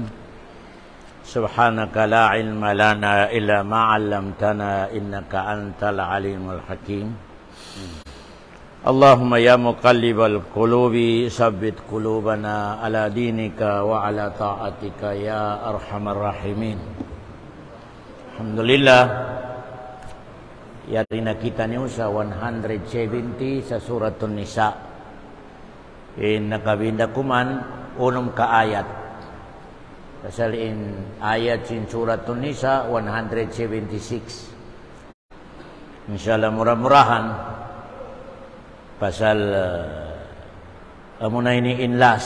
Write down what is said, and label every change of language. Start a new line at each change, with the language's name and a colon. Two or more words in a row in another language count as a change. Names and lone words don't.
Arabic: سبحانك لا علم لنا إلا ما علمتنا إنك أنت العليم الحكيم. اللهم يا مقلب القلوب ثبت قلوبنا على دينك وعلى طاعتك يا أرحم الراحمين. Alhamdulillah.
Tausug: Yarina kita ni sa 170 sa suratun Nisa. Nakabinda kuman unum ka ayat. Pasal ayat sin suratun Nisa 176. Insyaallah murah-murahan. Pasal amuna ini last.